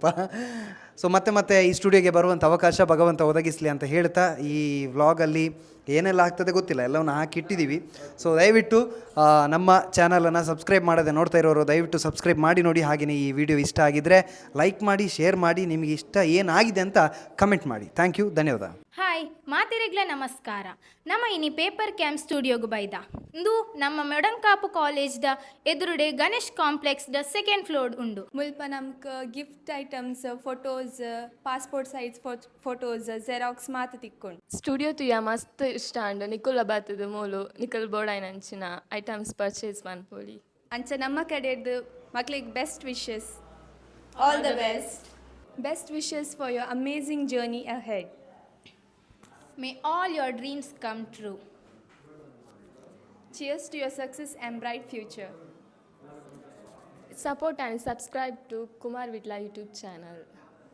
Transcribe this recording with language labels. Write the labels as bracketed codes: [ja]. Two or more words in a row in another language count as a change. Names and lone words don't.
[kn] ಸೊ ಮತ್ತೆ ಈ ಸ್ಟುಡಿಯೋಗೆ ಬರುವಂಥ ಅವಕಾಶ ಭಗವಂತ ಒದಗಿಸಲಿ ಅಂತ ಹೇಳ್ತಾ, ಈ ವ್ಲಾಗಲ್ಲಿ ಏನೆಲ್ಲ ಆಗ್ತದೆ ಗೊತ್ತಿಲ್ಲ, ಎಲ್ಲವನ್ನು ಹಾಕಿಟ್ಟಿದ್ದೀವಿ. ಸೊ ದಯವಿಟ್ಟು ನಮ್ಮ ಚಾನಲನ್ನು ಸಬ್ಸ್ಕ್ರೈಬ್ ಮಾಡದೆ ನೋಡ್ತಾ ಇರೋರು ದಯವಿಟ್ಟು ಸಬ್ಸ್ಕ್ರೈಬ್ ಮಾಡಿ ನೋಡಿ. ಹಾಗೆಯೇ ಈ ವಿಡಿಯೋ ಇಷ್ಟ ಆಗಿದ್ದರೆ ಲೈಕ್ ಮಾಡಿ, ಶೇರ್ ಮಾಡಿ, ನಿಮಗೆ ಇಷ್ಟ ಏನಾಗಿದೆ ಅಂತ ಕಮೆಂಟ್ ಮಾಡಿ. [en] thank you, ಧನ್ಯವಾದ. [tcy] ಹಾಯ್ ಮಾತೆರೆಗ್ಲ ನಮಸ್ಕಾರ. ನಮ್ಮ ಇನಿ ಪೇಪರ್ ಕ್ಯಾಮ್ ಸ್ಟುಡಿಯೋಗೆ ಬೈದ ಇಂದು ನಮ್ಮ ಮೆಡಂಕಾಪು ಕಾಲೇಜ್ದ ಎದುರುಡೆ ಗಣೇಶ್ ಕಾಂಪ್ಲೆಕ್ಸ್ದ [en] second floor [tcy] ಉಂಡು. ಮುಲ್ಪ ನಮ್ಗೆ [en] gift items, [tcy] ಫೋಟೋಸ್, [en] passport size photos, [tcy] ಜೆರಾಕ್ಸ್ ಮಾತ ತಿಕ್ಕೊಂಡು ಸ್ಟುಡಿಯೋ ತುಯ ಮಸ್ತ್ ಇಷ್ಟ ಅಂಡು ನಿಕುಲ ಬಾತದ ಮೂಲು ನಿಕಲ್ ಬೋಡಾಯ್ನಂಚಿನ [en] items purchase [tcy] ಮನ್ಪೊಲಿ. ಅಂಚ ನಮ್ಮ ಕಡೆದು ಮಕ್ಳಿಗೆ [en] best wishes. All the best. Best wishes for your amazing journey ahead. May all your dreams come true. Cheers to your success and bright future. Support and subscribe to Kumar Vitla YouTube channel.